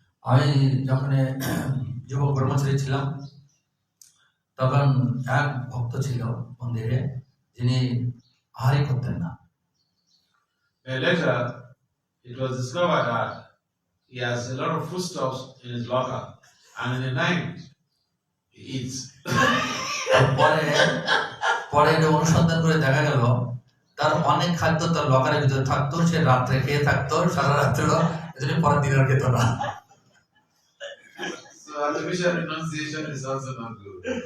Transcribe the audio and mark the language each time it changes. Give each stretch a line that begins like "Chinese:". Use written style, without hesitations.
Bangla: আমি যখন যুবক ব্রহ্মচারী ছিলাম, তখন এক ভক্ত ছিল মন্দিরে, যিনি আহারই করতেন না।
English: Later, it was discovered that he has a lot of foodstuffs in his locker, and in the night, he eats.
Bangla: পরে অনুসন্ধান করে দেখা গেল তার অনেক খাদ্য তার লকারের ভিতরে থাকতো, সে রাত্রে খেয়ে থাকতো, সারা রাত্রে, এজন্য পরের দিন আর খেত না।
English: So artificial renunciation is also not good.